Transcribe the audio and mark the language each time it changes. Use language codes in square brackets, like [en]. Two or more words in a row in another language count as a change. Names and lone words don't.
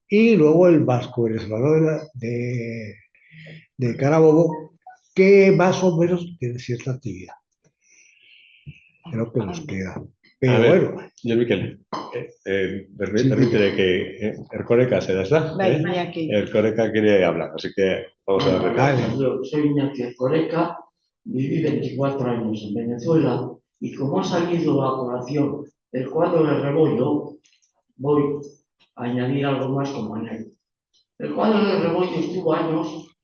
[es] Y luego el Vasco venezolano de Carabobo, que más o menos tiene cierta actividad. Creo que nos queda. Pero a ver, bueno. yo Miquel, permíteme que Erkoreka se das da. [eu] Bai, Iñaki. [es] Erkoreka quiere hablar, así que vamos a darle. Dale. Yo soy Iñaki Erkoreka, viví 24 años en Venezuela y como ha salido a colación el cuadro de Rebollo, voy a añadir algo más como anécdota. El cuadro de Rebollo estuvo años